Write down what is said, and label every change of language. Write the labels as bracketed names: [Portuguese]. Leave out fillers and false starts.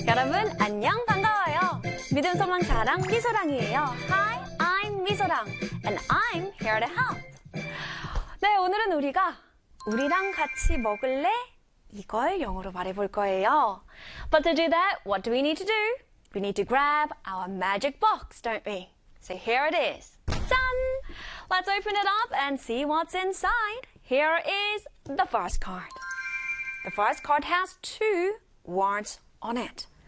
[English] Hi, I'm Miso-rang, and I'm here to help. [Korean] 네, 오늘은 우리가 우리랑 같이 먹을래? 이걸 영어로 말해볼 거예요. [English] But to do that, what do we need to do? We need to grab our magic box, don't we? So here it is. 짠! Let's open it up and see what's inside. Here is the first card. The first card has two words on it.